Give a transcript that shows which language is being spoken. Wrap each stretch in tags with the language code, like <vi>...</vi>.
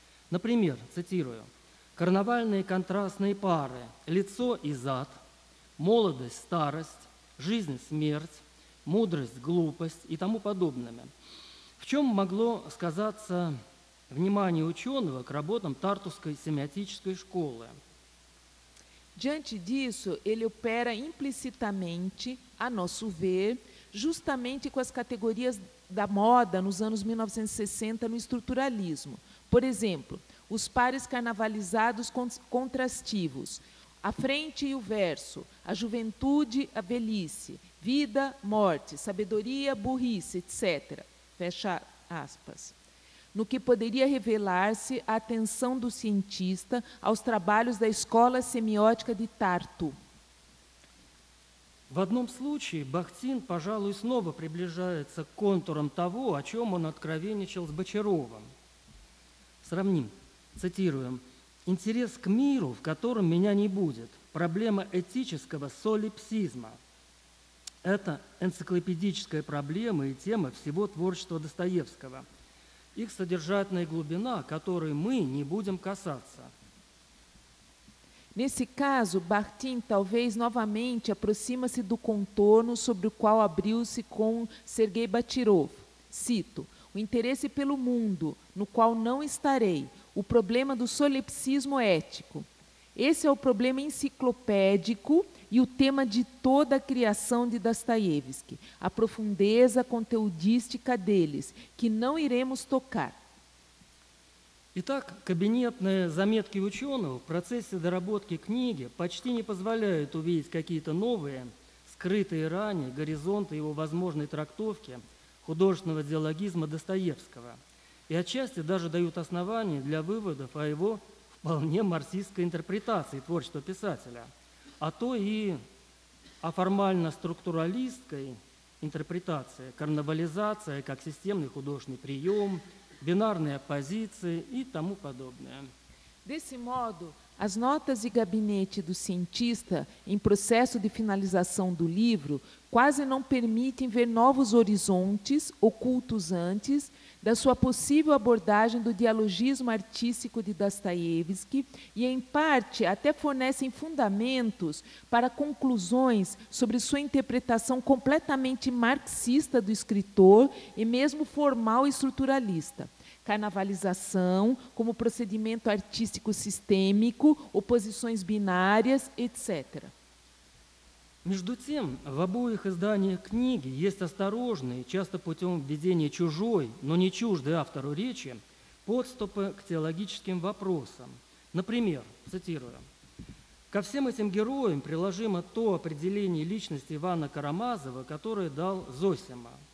<ru>Например, цитирую, «Карнавальные контрастные пары «лицо» и «зад», молодость, старость, жизнь, смерть, мудрость, глупость и тому подобное. В чем могло сказаться внимание ученого к работам Тартусской семиотической школы?</ru> <pt>Diante disso, ele opera implicitamente, a nosso ver, justamente com as categorias da moda nos anos 1960 no estruturalismo. Por exemplo, os pares carnavalizados contrastivos, a frente e o verso, a juventude, a velhice, vida, morte, sabedoria, burrice, etc. Fecha aspas. No que poderia revelar-se a atenção do cientista aos trabalhos da Escola Semiótica de Tartu.</pt> <ru>В одном случае Бахтин, пожалуй, снова приближается к контурам того, о чем он откровенничал с Бочаровым. Сравним, цитируем, «Интерес к миру, в котором меня не будет. Проблема этического солипсизма». Это энциклопедическая проблема и тема всего творчества Достоевского. Их содержательная глубина, которой мы не будем касаться.</ru> <pt>Nesse caso, Bachtin talvez novamente aproxima-se do contorno sobre o qual abriu-se com Sergei Bachirov. Cito, o interesse pelo mundo, no qual não estarei, o problema do solipsismo ético. Esse é o problema enciclopédico e o tema de toda a criação de Dostoiévski, a profundeza conteudística deles, que não iremos tocar.</pt> <ru>Итак, кабинетные заметки ученого в процессе доработки книги почти не позволяют увидеть какие-то новые, скрытые ранее горизонты его возможной трактовки художественного диалогизма Достоевского и отчасти даже дают основания для выводов о его вполне марксистской интерпретации творчества писателя, а то и о формально-структуралистской интерпретации, карнавализация как системный художественный прием, бинарные оппозиции и тому подобное.</ru> <pt>Desse modo, as notas de gabinete do cientista, em processo de finalização do livro, quase não permitem ver novos horizontes ocultos antes da sua possível abordagem do dialogismo artístico de Dostoiévski e, em parte, até fornecem fundamentos para conclusões sobre sua interpretação completamente marxista do escritor e mesmo formal e estruturalista. Carnavalização como procedimento artístico sistêmico, oposições binárias, etc.</pt> <ru>Между тем, в обоих изданиях книги есть осторожные, часто путем введения чужой, но не чуждой автору речи, подступы к теологическим вопросам. Например, цитирую, «Ко всем этим героям приложимо то определение личности Ивана Карамазова, которое дал Зосима.</ru>